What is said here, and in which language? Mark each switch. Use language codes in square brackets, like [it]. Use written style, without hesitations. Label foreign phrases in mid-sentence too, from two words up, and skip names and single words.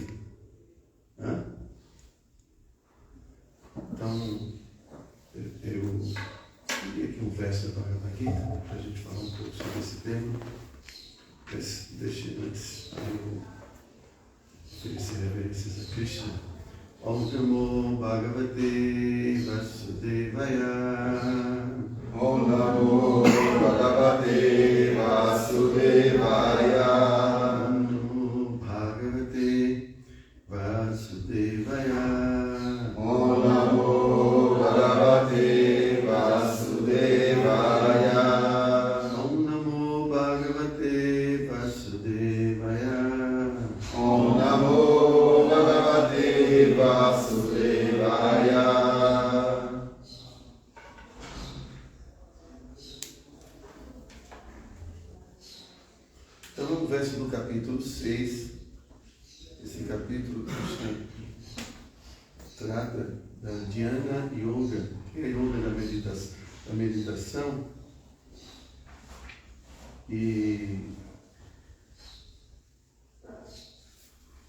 [pt] Hã? Então, eu queria aqui um verso da Bhagavad Gita para a gente falar um pouco sobre esse tema. Mas deixe antes eu oferecer reverências a Krishna. [sa] ॐ नमो भगवते वासुदेवाय. ॐ नमो भगवते वासुदेवाय. ॐ नमो भगवते वासुदेवाय. ॐ नमो भगवते वासुदेवाय. ॐ नमो भगवते वासुदेवाय. ॐ नमो भगवते वासुदेवाय. [pt] Então, no verso do capítulo 6, esse capítulo Krishna trata da [sa] ध्यान योग, [pt] que é a yoga da meditação, e